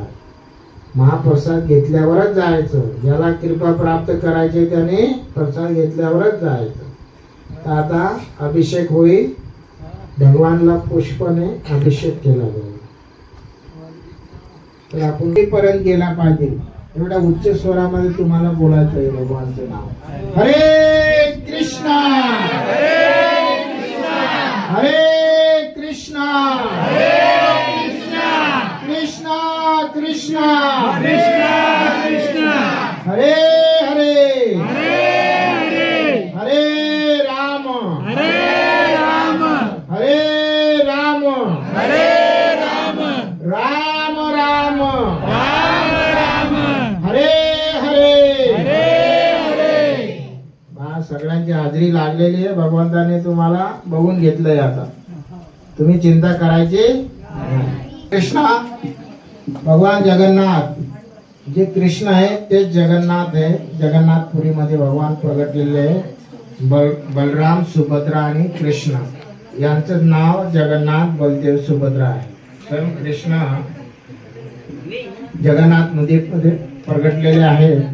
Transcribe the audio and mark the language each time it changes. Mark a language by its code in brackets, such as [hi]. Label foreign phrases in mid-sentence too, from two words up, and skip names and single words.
[mr] महाप्रसाद घेतल्यावरच जायचं. ज्याला कृपा प्राप्त करायची त्याने प्रसाद घेतल्यावरच जायचं. तर आता अभिषेक होईल. भगवानला पुष्पाने अभिषेक केला जाईल. तर आपण पर्यंत गेला पाहिजे. एवढ्या उच्च स्वरामध्ये तुम्हाला बोलायचं आहे भगवानचं नाव. हरे कृष्णा हरे कृष्णा कृष्णा कृष्णा हरे हरे हरे राम राम राम हरे हरे. सगळ्यांची हाजरी लागलेली आहे. भगवंताने तुम्हाला बघून घेतलंय. आता तुम्ही चिंता करायची. कृष्णा भगवान जगन्नाथ, जे कृष्ण आहे तेच जगन्नाथ आहे. जगन्नाथपुरीमध्ये भगवान प्रगटलेले आहे. बलराम, सुभद्रा आणि कृष्ण यांचं नाव जगन्नाथ, बलदेव, सुभद्रा आहे. स्वयं कृष्ण जगन्नाथ मध्ये प्रगटलेले आहे.